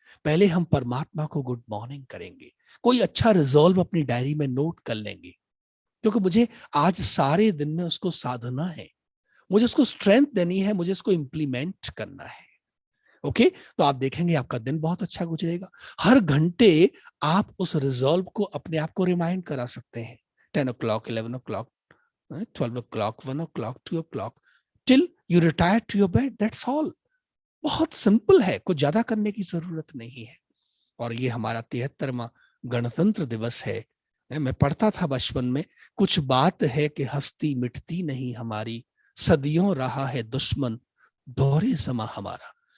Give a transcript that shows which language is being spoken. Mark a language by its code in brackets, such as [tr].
[hi] पहले हम परमात्मा को गुड मॉर्निंग करेंगे। कोई अच्छा रिजॉल्व अपनी डायरी में नोट कर लेंगे, क्योंकि मुझे आज सारे दिन में उसको साधना है, मुझे उसको स्ट्रेंथ देनी है, मुझे उसको इंप्लीमेंट करना है। ओके। तो आप देखेंगे आपका दिन बहुत अच्छा गुजरेगा। हर घंटे आप उस रिजॉल्व को अपने आप को रिमाइंड करा सकते हैं। [en] 10 o'clock, 11 o'clock, 12 o'clock, 1 o'clock, 2 o'clock, till you retire to your bed. That's all. [hi] बहुत सिंपल है, कुछ ज्यादा करने की जरूरत नहीं है। और ये हमारा 73वां गणतंत्र दिवस है। मैं पढ़ता था बचपन में, कुछ बात है कि हस्ती मिटती नहीं हमारी, सदियों रहा है दुश्मन दोहरे समा हमारा।